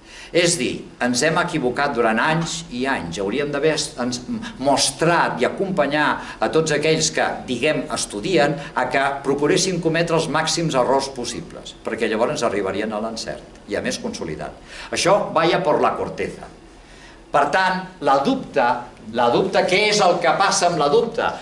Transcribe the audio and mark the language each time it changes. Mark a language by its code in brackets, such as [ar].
[ca] És dir, ens hem equivocat durant anys i anys. Hauríem d'haver mostrat i acompanyar a tots aquells que, diguem, estudien a que procuressin cometre els màxims errors possibles, perquè llavors arribarien a l'encert i a més consolidat. Això [es] vaya por la corteza. [ca] Per tant, la dubte, què és el que passa amb la dubte?